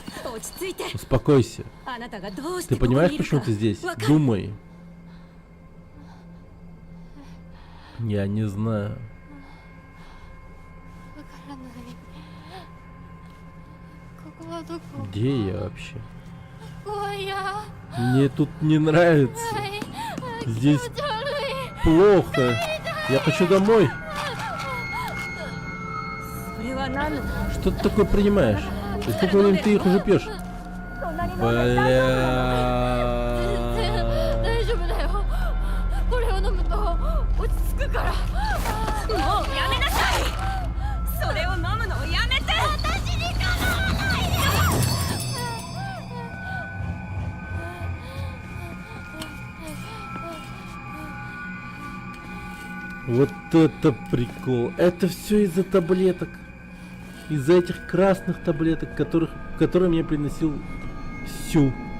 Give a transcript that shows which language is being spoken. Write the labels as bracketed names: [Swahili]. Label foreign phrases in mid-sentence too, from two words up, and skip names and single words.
[Japanese] 落ち着いて。 [Russian] Успокойся. [Japanese] あなたがどうして [Russian] Ты [Japanese] ここに [Russian] понимаешь, [Japanese] いる [Russian] почему [Japanese] か [Russian] ты здесь? [Japanese] わかる [Russian] Думай. Я не знаю. [Japanese] わからない。ここはどこ？ [Russian] Где я вообще? [Japanese] ここは嫌。 [Russian] Мне тут не нравится. [Japanese] はい。 [Russian] Здесь [Japanese] 気持ち悪い。 [Russian] плохо. Я хочу домой. [Japanese] それは何の [Russian] Что ты такое принимаешь? И сколько времени ты их уже пьешь? [Japanese] 全然 [Russian] Бля. [Japanese] 大丈夫だよ。これを飲むと落ち着くから。もうやめなさい。それを飲むのをやめて。私に構わないで。 [Russian] Вот это прикол. Это все из-за таблеток. Из-за этих красных таблеток, которые мне приносил Сю.